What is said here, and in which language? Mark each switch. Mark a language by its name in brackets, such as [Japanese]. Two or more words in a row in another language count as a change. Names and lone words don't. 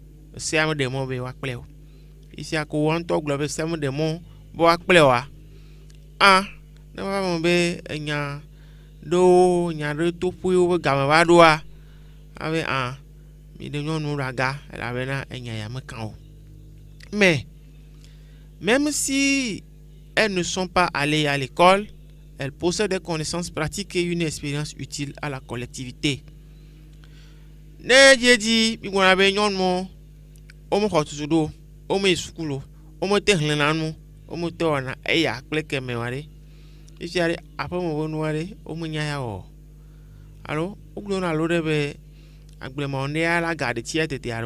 [Ewe] Sea me ɖe mɔ be woakple o. Fifia ko wo ŋutɔ gblɔ be sea me ɖe mɔ be woakple oa. Ne va me be enya ɖe toƒewo be game va ɖoa, abe mi de nyɔnuwo ɖe aga elabena enya ya me kan o. [French] Mais même si elles ne sont pas allées à l'école, elles possèdent des connaissances pratiques et une expérience utile à la collectivité. [Ewe] Ne dzi mi gblɔna be nyɔnuwo wo me xɔ tutu ɖo, wo me yi sukulu, wo me te hlẽna nu, wo me te wɔna eya kple keme wa ɖe. Fifia ɖe aƒeme be nua ɖe wo me nya ya wɔ. Alo wogblɔna alo ɖe be agblema ne ya la ga de tia tete alo.